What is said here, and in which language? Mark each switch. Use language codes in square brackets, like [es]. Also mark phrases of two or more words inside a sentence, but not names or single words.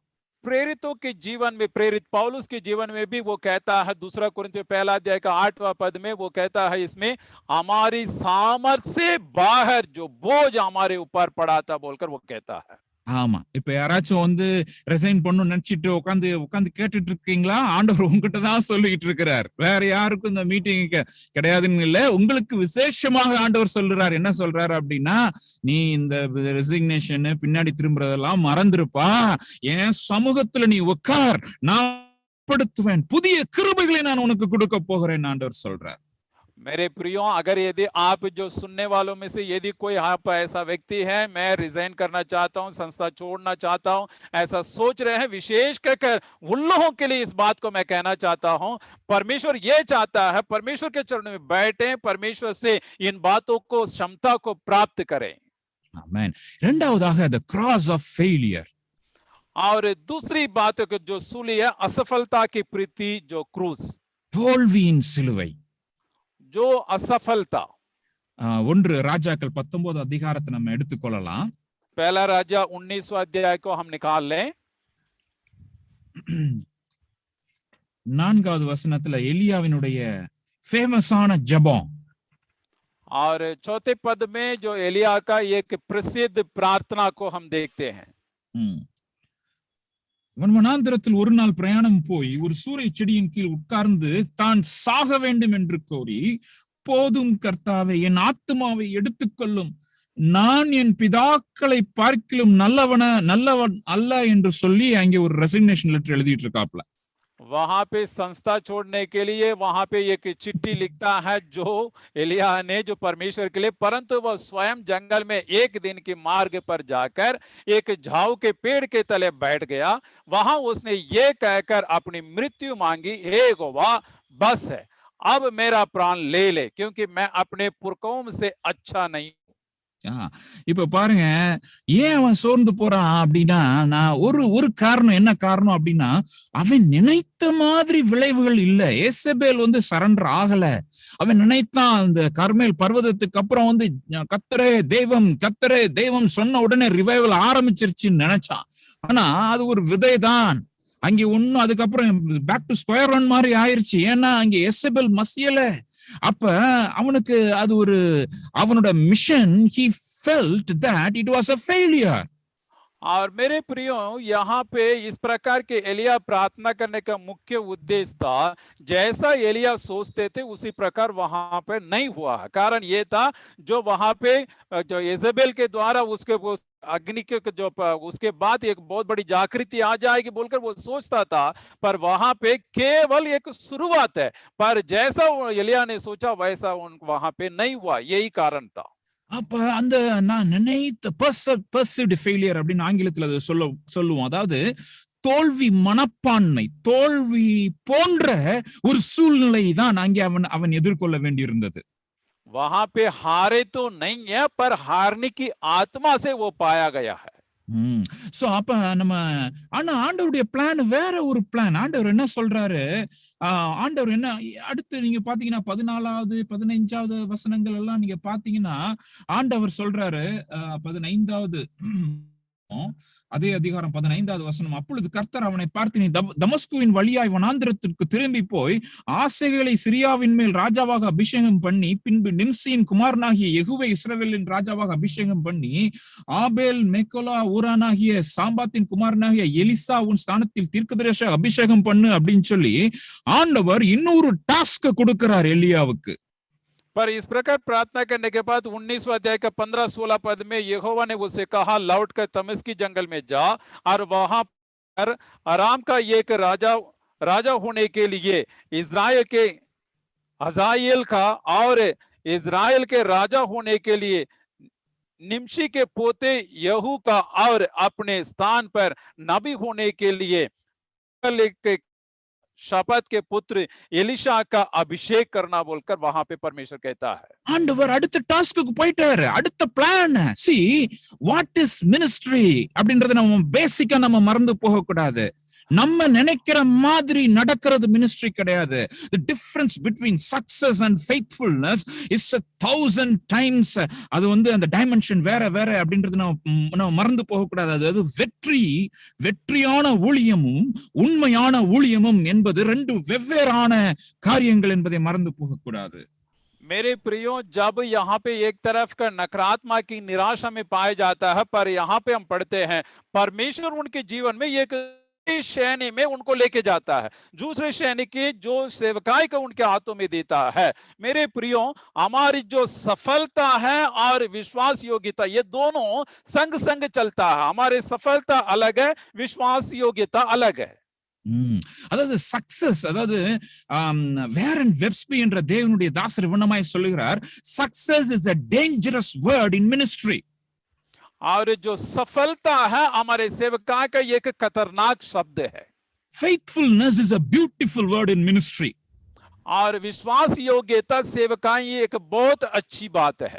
[hi] प्रेरितों के जीवन में, प्रेरित पौलुस के जीवन में भी वो कहता है, 2 कोरिन्थियों 1 का 8वां पद में वो कहता है, इसमें हमारी सामर्थ्य से बाहर जो बोझ हमारे ऊपर पड़ा था बोलकर वो कहता है। [ta] ஆமா, இப்ப யாராச்சும் வந்து ரிசைன் பண்ணணும்னு நினைச்சிட்டு உட்காந்து கேட்டுட்டு இருக்கீங்களா? ஆண்டவர் உங்ககிட்ட தான் சொல்லிட்டு இருக்கிறார், வேற யாருக்கும் இந்த மீட்டிங் கிடையாதுன்னு இல்ல, உங்களுக்கு விசேஷமாக ஆண்டவர் சொல்றார். என்ன சொல்றாரு அப்படின்னா, நீ இந்த ரெசிக்னேஷன் பின்னாடி திரும்புறதெல்லாம் மறந்துருப்பா, என் சமூகத்துல நீ உட்கார், நான் படுத்துவேன், புதிய கிருபைகளை நான் உனக்கு கொடுக்க போகிறேன் ஆண்டவர் சொல்றார். [hi] मेरे प्रियो, अगर यदि आप जो सुनने वालों में से यदि कोई आप ऐसा व्यक्ति है, मैं रिजाइन करना चाहता हूं, संस्था छोड़ना चाहता हूं, ऐसा सोच रहे हैं, विशेष कर उन लोगों के लिए इस बात को मैं कहना चाहता हूं, परमेश्वर ये चाहता है, परमेश्वर के चरणों में बैठें, परमेश्वर से इन बातों को, क्षमता को प्राप्त करें। [en] आमेन। இரண்டாவதாக the cross of failure. [hi] और दूसरी बात जो सूली है, असफलता की प्रति जो क्रूस, [ta] தோல்வியின் சிலுவை, [hi] जो असफलता। [ta] 1 ராஜாக்கள் 19 அதிகாரத்தை நம்ம எடுத்துக்கொள்ளலாம். [hi] पहला राजा 19वां अध्याय को हम निकाल लें। [ta] 4வது வசனத்துல எலியாவினுடைய ஃபேமஸான ஜெபம், [hi] और 4थे पद में जो एलिया का एक प्रसिद्ध प्रार्थना को हम देखते हैं। [ta] வனாந்திரத்தில் ஒரு நாள் பிரயாணம் போய் ஒரு சூரை செடியின் கீழ் உட்கார்ந்து தான் சாக வேண்டும் என்று கோரி, போதும் கர்த்தாவே, என் ஆத்துமாவை எடுத்துக்கொள்ளும், நான் என் பிதாக்களை பார்க்கிலும் நல்லவன் அல்ல என்று சொல்லி அங்கே ஒரு [en] resignation letter [ta] எழுதிட்டு இருக்காப்ல. [hi] वहां पे संस्था छोड़ने के लिए वहां पे एक चिट्ठी लिखता है जो एलिया ने, जो परमेश्वर के लिए, परंतु वह स्वयं जंगल में एक दिन के मार्ग पर जाकर एक झाऊ के पेड़ के तले बैठ गया। वहां उसने ये कहकर अपनी मृत्यु मांगी, हे यहोवा, बस है, अब मेरा प्राण ले ले, क्योंकि मैं अपने पुरखों से अच्छा नहीं। [ta] இப்ப பாருங்க, ஏன் அவன் சோர்ந்து போறான் அப்படின்னா, நான் ஒரு காரணம், என்ன காரணம் அப்படின்னா, அவன் நினைத்த மாதிரி விளைவுகள் இல்ல. ஏசபேல் வந்து சரண்டர் ஆகல. அவன் நினைத்தான், அந்த கர்மேல் பர்வதத்துக்கு அப்புறம் வந்து கர்த்தரே தெய்வம் சொன்ன உடனே ரிவைவல் ஆரம்பிச்சிருச்சுன்னு நினைச்சான். ஆனா அது ஒரு விதை தான். அங்கே ஒன்னும் அதுக்கப்புறம் [en] back to square one [ta] மாதிரி ஆயிருச்சு. ஏன்னா அங்க எசபேல் மசியல. அப்ப அவனுக்கு அது ஒரு அவனோட மிஷன், [en] he felt that it was a failure. [hi] और मेरे प्रियो, यहाँ पे इस प्रकार के एलिया प्रार्थना करने का मुख्य उद्देश्य था, जैसा एलिया सोचते थे उसी प्रकार वहां पे नहीं हुआ। कारण ये था, जो वहां पे जो इजेबेल के द्वारा उसके अग्नि के जो उसके बाद एक बहुत बड़ी जागृति आ जाएगी बोलकर वो सोचता था, पर वहां पे केवल एक शुरुआत है। पर जैसा एलिया ने सोचा वैसा वहां पे नहीं हुआ, यही कारण था। [ta] அப்ப அந்த நான் நினைத்த [en] perceived failure [ta] அப்படின்னு ஆங்கிலத்துல அதை சொல்லுவோம். அதாவது தோல்வி மனப்பான்மை, தோல்வி போன்ற ஒரு சூழ்நிலை தான் அங்கே அவன் எதிர்கொள்ள வேண்டியிருந்தது. [hi] वहां पे हारे तो नहीं है, पर हारने की आत्मा से वो पाया गया है। [ta] சோ அப்ப நம்ம ஆனா ஆண்டவருடைய பிளான் வேற ஒரு பிளான். ஆண்டவர் என்ன சொல்றாரு? ஆண்டவர் என்ன அடுத்து நீங்க பாத்தீங்கன்னா 14வது 15வது வசனங்கள் எல்லாம் நீங்க பாத்தீங்கன்னா ஆண்டவர் சொல்றாரு 15வது அதே அதிகாரம் 15வது வசனம். அப்பொழுது கர்த்தர் அவனை பார்த்து, நீ தமஸ்குவின் வழியாய் வனாந்திரத்திற்கு திரும்பி போய் ஆசைகளை சிரியாவின் மேல் ராஜாவாக அபிஷேகம் பண்ணி, பின்பு நிம்சியின் குமாரனாகிய யெகூவை இஸ்ரவேலின் ராஜாவாக அபிஷேகம் பண்ணி, ஆபேல் மெக்கோலா ஊரானாகிய சாம்பாத்தின் குமாரனாகிய எலிசா உன் ஸ்தானத்தில் தீர்க்கதரிசியாக அபிஷேகம் பண்ணு அப்படின்னு சொல்லி ஆண்டவர் இன்னொரு டாஸ்க் கொடுக்கிறார் எலியாவுக்கு. [hi] पर इस प्रकार प्रार्थना करने के बाद 19वां अध्याय का 15-16 पद में यहोवा ने उससे कहा, लौट कर दमिश्क जंगल में जा और वहां पर अराम का एक राजा होने के लिए इजराइल के हजाएल का और इजराइल के राजा होने के लिए निम्शी के पोते यहू का और अपने स्थान पर नबी होने के लिए शपथ के पुत्र एलिशा का अभिषेक करना बोलकर वहां पे परमेश्वर कहता है. [ta] ஆண்டவர் அடுத்த டாஸ்க்கு போயிட்டாரு. அடுத்த பிளான். [en] see what is ministry [ta] அப்படின்றத நம்ம பேசிக்கா நம்ம மறந்து போக கூடாது. நம்ம நினைக்கிற மாதிரி நடக்கிறது மினிஸ்ட்ரி கிடையாது. [en] The difference between success and faithfulness is 1000 times. [ta] அது வந்து அந்த டைமென்ஷன் வேற வேற அப்படின்றது நம்ம மறந்து போக கூடாது. அது வெற்றியான ஊழியமும் உண்மையான ஊழியமும் என்பது ரெண்டு வெவ்வேறான காரியங்கள் என்பதை மறந்து போக கூடாது. [hi] मेरे प्रियो, जब यहाँ पे एक तरफ का नकारात्मक की निराशा में पाया जाता है, पर यहाँ पे हम पढ़ते हैं परमेश्वर उनके जीवन में एक श्रेणी में उनको लेके जाता है, दूसरे श्रेणी की जो सेवकाई का उनके हाथों में देता है. मेरे प्रियो, हमारी जो सफलता है और विश्वास योग्यता, ये दोनों संग संग चलता है. हमारी सफलता अलग है, विश्वास योग्यता अलग है. [ta] அதாவது சக்சஸ், அதாவது வேரன் வெப்ஸ்பி என்ற தேவனுடைய தாசர் இவனமாய் சொல்லுகிறார், [en] success is a dangerous word in ministry. [hi] और जो सफलता है हमारे सेवका का एक खतरनाक शब्द है. [en] Faithfulness is a beautiful word in ministry. [hi] और विश्वास योग्यता सेवकाई एक बहुत अच्छी बात है.